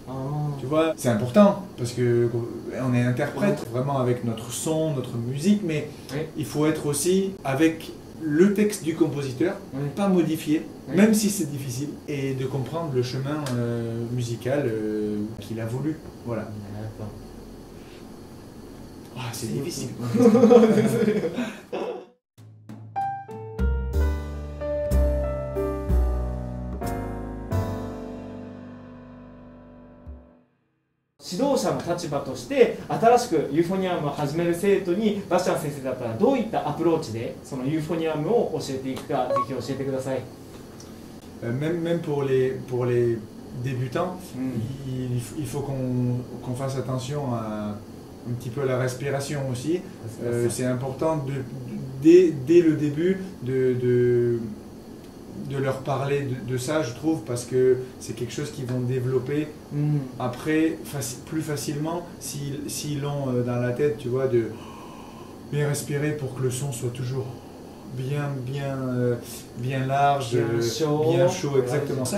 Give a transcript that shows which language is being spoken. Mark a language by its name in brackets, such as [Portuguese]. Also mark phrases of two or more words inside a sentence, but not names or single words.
[French] Tu vois, c'est important parce que on est interprète vraiment avec notre son, notre musique, mais il faut être aussi avec le texte du compositeur, pas modifié, même si c'est difficile, et de comprendre le chemin musical qu'il a voulu. Voilà. Ah, c'est difficile. [Japanese] 指導者の立場として新しくユーフォニアムを始める生徒にバスチャン先生だったらどういったアプローチでそのユーフォニアムを教えていくかぜひ教えてください。 [French] Même pour les débutants, il faut qu'on fasse attention à un petit peu la respiration aussi. C'est important dès le début de leur parler de ça, je trouve, parce que c'est quelque chose qu'ils vont développer après plus facilement s'ils l'ont dans la tête, tu vois, de bien respirer pour que le son soit toujours bien large, bien chaud, exactement ça.